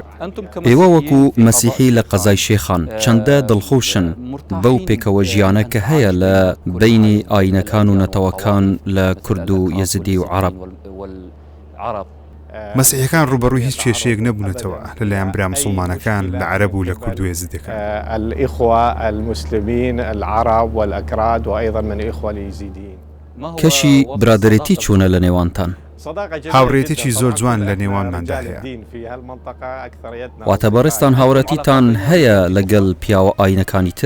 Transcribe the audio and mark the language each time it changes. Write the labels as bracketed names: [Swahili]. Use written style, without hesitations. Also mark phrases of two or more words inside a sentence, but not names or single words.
[Central Kurdish] ئێوە وەکو مەسیحی لە قەزای شێخان چەندە دڵخۆشن بەو پێکەوە ژیانە کە هەیە لە بینی ئاینەکان و نەتەوەکان لە کورد و یەزیدی و عەرەب مەسیحیەکان ڕوبەڕووی هیچ کێشەیەک نەبوونەتەوە لەلایەن برا موسڵمانەکان لە عەرەب و لە کورد و یەزیدەکان [Arabic] الإخوة المسلمين العرب والأكراد وأيضا من الإخوة اليزيديين [Central Kurdish] کەشی برادەرێتی چوونە لە نێوانتان هاوڕێتێکی زۆر جوان لە نێوانماندا هەیە. واتە بەڕێستان هاوڕەتیتان هەیە لەگەڵ پیاوە ئاینەکانی تر؟